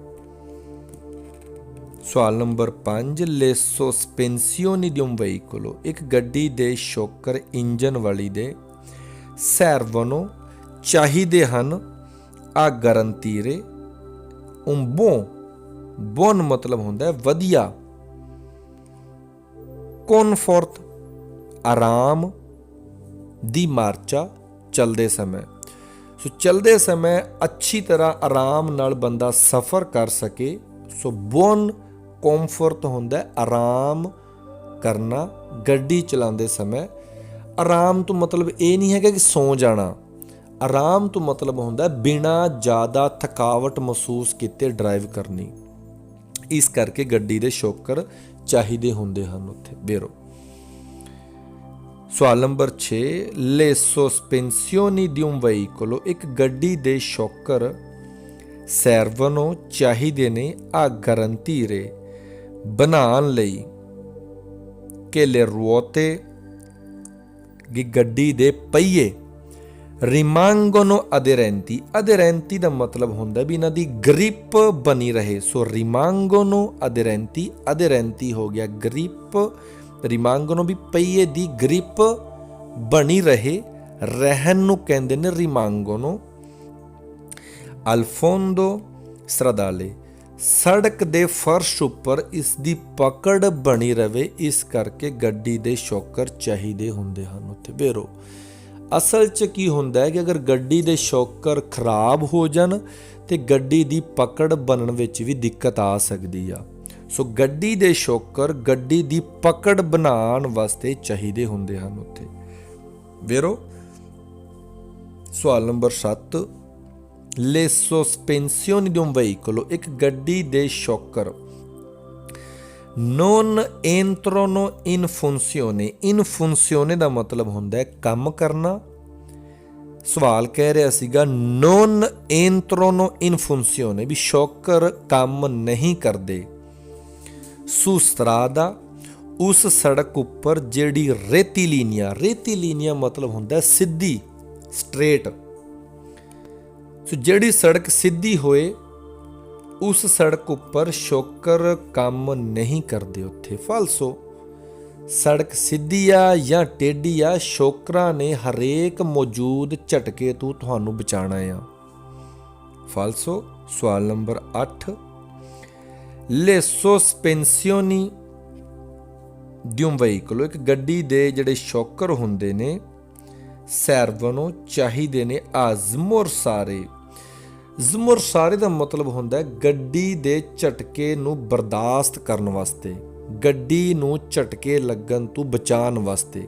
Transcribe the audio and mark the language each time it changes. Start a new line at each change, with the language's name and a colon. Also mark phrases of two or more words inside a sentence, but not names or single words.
Punjabi: ਸਵਾਲ ਨੰਬਰ 5,
Italian: le sospensioni di un veicolo,
Punjabi: ਇੱਕ ਗੱਡੀ ਦੇ ਸ਼ੌਕਰ ਇੰਜਣ ਵਾਲੀ ਦੇ ਸਰਵਨੋ ਚਾਹੀਦੇ ਹਨ
Italian: a garantire un buon
Punjabi: ਮਤਲਬ ਹੁੰਦਾ ਹੈ ਵਧੀਆ, ਕੰਫਰਟ ਆਰਾਮ,
Italian: di marcia
Punjabi: ਚੱਲਦੇ ਸਮੇਂ। ਸੋ ਚੱਲਦੇ ਸਮੇਂ ਅੱਛੀ ਤਰ੍ਹਾਂ ਆਰਾਮ ਨਾਲ ਬੰਦਾ ਸਫ਼ਰ ਕਰ ਸਕੇ। ਸੋ ਬੋਨ ਕੰਫਰਟ ਹੁੰਦਾ ਆਰਾਮ ਕਰਨਾ ਗੱਡੀ ਚਲਾਉਂਦੇ ਸਮੇਂ। ਆਰਾਮ ਤੋਂ ਮਤਲਬ ਇਹ ਨਹੀਂ ਹੈਗਾ ਕਿ ਸੌਂ ਜਾਣਾ। ਆਰਾਮ ਤੋਂ ਮਤਲਬ ਹੁੰਦਾ ਬਿਨਾਂ ਜ਼ਿਆਦਾ ਥਕਾਵਟ ਮਹਿਸੂਸ ਕੀਤੇ ਡਰਾਈਵ ਕਰਨੀ। ਇਸ ਕਰਕੇ ਗੱਡੀ ਦੇ ਸ਼ੌਕਰ ਚਾਹੀਦੇ ਹੁੰਦੇ ਹਨ ਉੱਥੇ। ਬੇਰੋ ਸਵਾਲ ਨੰਬਰ 6,
Italian: le sospensioni di un veicolo,
Punjabi: ਇੱਕ ਗੱਡੀ ਦੇ ਸ਼ੌਕਰ servono ਚਾਹੀਦੇ ਨੇ
Italian: a garantire
Punjabi: ਬਣਾਉਣ ਲਈ ਕਿ
Italian: le ruote
Punjabi: ਕਿ ਗੱਡੀ ਦੇ ਪਹੀਏ
Italian: rimangono aderenti।
Punjabi: aderenti ਦਾ ਮਤਲਬ ਹੁੰਦਾ ਵੀ ਇਹਨਾਂ ਦੀ ਗ੍ਰਿਪ ਬਣੀ ਰਹੇ। ਸੋ
Italian: rimangono aderenti, aderenti
Punjabi: ਹੋ ਗਿਆ ਗ੍ਰਿਪ, rimangono ਵੀ ਪਹੀਏ ਦੀ ਗ੍ਰਿਪ ਬਣੀ ਰਹੇ, ਰਹਿਣ ਨੂੰ ਕਹਿੰਦੇ ਨੇ rimangono।
Italian: al fondo stradale,
Punjabi: ਸੜਕ ਦੇ ਫਰਸ਼ ਉੱਪਰ ਇਸ ਦੀ ਪਕੜ ਬਣੀ ਰਵੇ, ਇਸ ਕਰਕੇ ਗੱਡੀ ਦੇ ਸ਼ੌਕਰ ਚਾਹੀਦੇ ਹੁੰਦੇ ਹਨ ਉੱਥੇ। ਬੇਰੋ ਅਸਲ 'ਚ ਕੀ ਹੁੰਦਾ ਹੈ ਕਿ ਅਗਰ ਗੱਡੀ ਦੇ ਸ਼ੌਕਰ ਖਰਾਬ ਹੋ ਜਾਣ ਤੇ ਗੱਡੀ ਦੀ ਪਕੜ ਬਣਨ ਵਿੱਚ ਵੀ ਦਿੱਕਤ ਆ ਸਕਦੀ ਆ। ਸੋ ਗੱਡੀ ਦੇ ਸ਼ੌਕਰ ਗੱਡੀ ਦੀ ਪਕੜ ਬਣਾਉਣ ਵਾਸਤੇ ਚਾਹੀਦੇ ਹੁੰਦੇ ਹਨ ਉੱਥੇ। ਬੇਰੋ ਸਵਾਲ ਨੰਬਰ 7,
Italian: le sospensioni di un veicolo,
Punjabi: ਇੱਕ ਗੱਡੀ ਦੇ ਸ਼ੌਕਰ
Italian: non entrano in funzione। in funzione
Punjabi: ਦਾ ਮਤਲਬ ਹੁੰਦਾ ਹੈ ਕੰਮ ਕਰਨਾ। ਸਵਾਲ ਕਹਿ ਰਿਹਾ ਸੀਗਾ
Italian: non entrano in funzione
Punjabi: ਵੀ ਸ਼ੌਕਰ ਕੰਮ ਨਹੀਂ ਕਰਦੇ।
Italian: su strada,
Punjabi: ਉਸ ਸੜਕ ਉੱਪਰ ਜਿਹੜੀ ਰੇਤੀਲੀਨੀਆ ਮਤਲਬ ਹੁੰਦਾ ਸਿੱਧੀ, ਸਟ੍ਰੇਟ। ਸੋ ਜਿਹੜੀ ਸੜਕ ਸਿੱਧੀ ਹੋਏ ਉਸ ਸੜਕ ਉੱਪਰ ਸ਼ੌਕਰ ਕੰਮ ਨਹੀਂ ਕਰਦੇ ਉੱਥੇ। ਫਾਲਸੋ ਸੜਕ ਸਿੱਧੀ ਆ ਜਾਂ ਟੇਢੀ ਆ, ਸ਼ੌਕਰਾਂ ਨੇ ਹਰੇਕ ਮੌਜੂਦ ਝਟਕੇ ਤੋਂ ਤੁਹਾਨੂੰ ਬਚਾਉਣਾ ਆ। ਫਾਲਸੋ ਸਵਾਲ ਨੰਬਰ 8,
Italian: le sospensioni di un veicolo,
Punjabi: ਇੱਕ ਗੱਡੀ ਦੇ ਜਿਹੜੇ ਸ਼ੌਕਰ ਹੁੰਦੇ ਨੇ servono ਚਾਹੀਦੇ ਨੇ
Italian: a smorzare।
Punjabi: ਜ਼ਮੁਰਸਾਰੇ ਦਾ ਮਤਲਬ ਹੁੰਦਾ ਹੈ ਗੱਡੀ ਦੇ ਝਟਕੇ ਨੂੰ ਬਰਦਾਸ਼ਤ ਕਰਨ ਵਾਸਤੇ, ਗੱਡੀ ਨੂੰ ਝਟਕੇ ਲੱਗਣ ਤੋਂ ਬਚਾਉਣ ਵਾਸਤੇ।